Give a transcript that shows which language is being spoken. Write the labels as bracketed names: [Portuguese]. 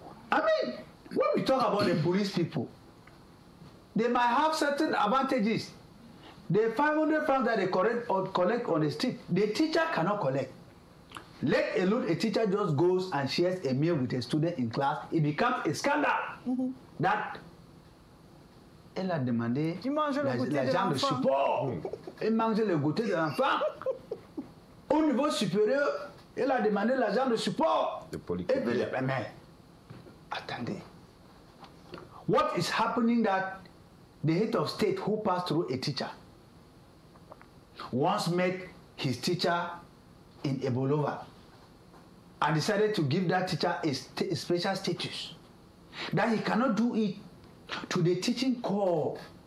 [English] I mean, when we talk about the police people, they might have certain advantages. The 500 francs that they collect on the street, the teacher cannot collect. Let alone a teacher just goes and shares a meal with a student in class, it becomes a scandal. That [French] elle a demandé l'argent de support. Elle mange le goûter de l'enfant. Au niveau supérieur, elle a demandé l'argent de support. Mais attendez. [English] What is happening that the head of state who passed through a teacher once met his teacher in Ebolova and decided to give that teacher a special status, that he cannot do it to the teaching corps.